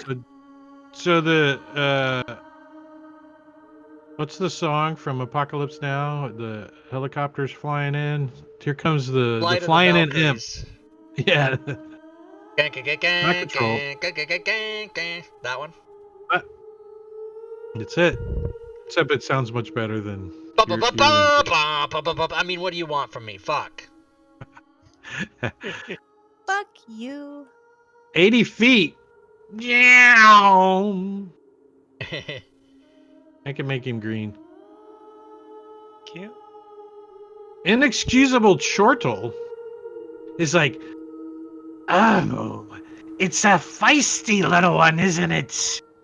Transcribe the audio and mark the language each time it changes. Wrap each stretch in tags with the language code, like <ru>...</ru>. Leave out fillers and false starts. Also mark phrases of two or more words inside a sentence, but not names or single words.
<en>So the what's the song from Apocalypse Now? The helicopters flying in. Here comes the Flight of the flying in imp. Valkyries. Yeah. Gang, gang, gang, gang, Not control. gang, gang, gang, gang, gang, gang. That one. That's it. Except it sounds much better than Ba, ba, your ba, ba, rendition. ba, ba, ba, ba. I mean, what do you want from me? Fuck. Fuck you. 80 feet. Yeah. I can make him green. Cute. Inexcusable chortle is like, oh, it's a feisty little one, isn't it?</en>